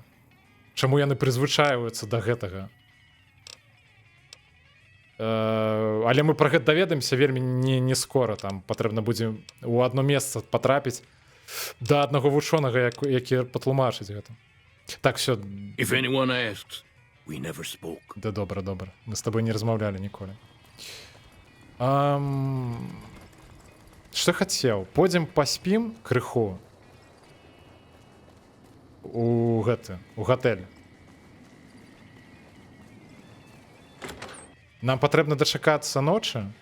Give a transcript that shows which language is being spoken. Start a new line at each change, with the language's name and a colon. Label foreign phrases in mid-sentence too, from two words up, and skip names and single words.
Belarusian: Чаму яны прызвычайваюцца да гэтага? Але мы пра гэта даведаемся вельмі не скора. Там патрэбна будзе ў адно месца патрапіць да аднаго вучонага, які патлумачыць гэта. Так, все.
English: If anyone asks, we never spoke.
Belarusian: Да, добра. Мы з табой не размаўлялі ніколі. Што хацеў? Пойдзем паспім крыху у гатэль. Нам патрэбна дачакацца ночы.